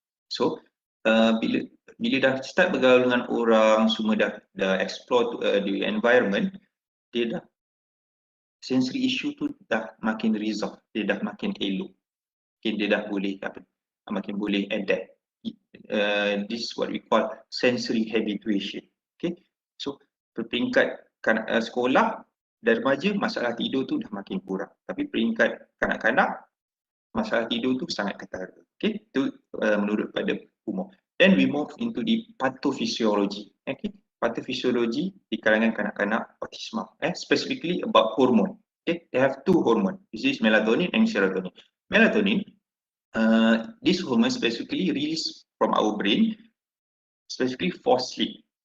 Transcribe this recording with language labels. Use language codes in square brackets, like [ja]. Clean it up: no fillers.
[ms] So bila dah start bergaul dengan orang, semua dah [en] explore the environment, [ms] dia dah sensory issue tu dah makin resolve, dia dah makin elok. Dia dah boleh makin boleh adapt. [en] This is what we call sensory habituation. [ms] Okay, so peringkat sekolah dan remaja, masalah tidur tu dah makin kurang. Tapi peringkat kanak-kanak, masalah tidur tu sangat ketara. Okay, itu menurut pada umur. [en] Then we move into the pathophysiology. Okay, pathophysiology [ms] di kalangan kanak-kanak autisma. [en] Specifically about hormone. Okay, they have two hormone. This is melatonin and serotonin. Melatonin, this hormone specifically released from our brain, specifically for sleep.